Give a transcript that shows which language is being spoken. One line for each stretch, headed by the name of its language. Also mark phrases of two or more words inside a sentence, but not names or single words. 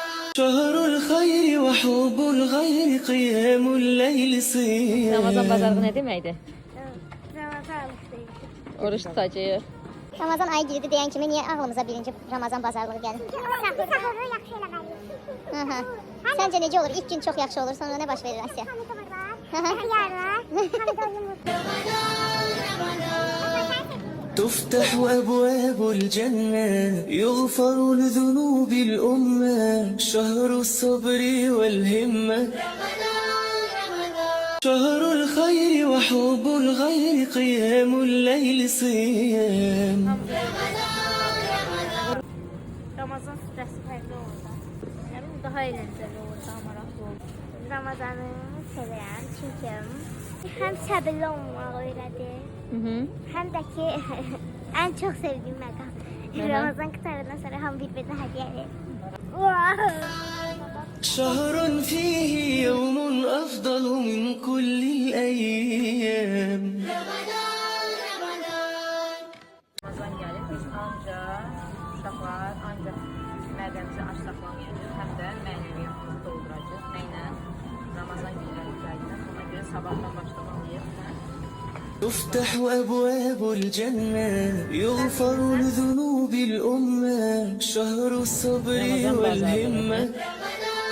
Arabic: شهر الخير وحب الغير قيام الليل صيام.
Azerbaijani: Ramazan bazarlığı ne deməkdir? Ramazan Oruç tutacağıq. Ramazan ayı girdi deyən kimi niyə ağlımıza birinci Ramazan bazarlığı gəlir? Sahuru yaxşı eləməliyik. Səncə necə olur? İlk gün çox yaxşı olur, sonra nə baş verir Asiya? Pomidor var, xiyar var, pomidor yumurta.
Arabic: تفتح أبواب الجنة يغفر لذنوب الأمة شهر الصبر والهمة شهر الخير وحب الغير قيام الليل صيام.
Azerbaijani: Ramazan stresi fərqli olur. Yəni daha əyləncəli olur, daha maraqlı olur. Ramazanı sevirəm çünki həm səbirli olmağı öyrədir, həm də ki ən çox sevdiyim məqam. Ramazan qurtarandan sonra hamı bir-birinə hədiyyə verir.
Arabic: شهر فيه يوم أفضل من كل الأيام.
Azerbaijani: Ramazan gəlir, biz ancaq uşaqlar, ancaq mədəmizə aç saxlamayacaq, həm də mənəviyyatımızı dolduracaq. Nəylə? Ramazan günləri gəldiyindən, ona görə sabahdan başlamalıyıq.
Arabic: تفتح أبواب الجنة يغفر لذنوب الأمة شهر الصبر والهمة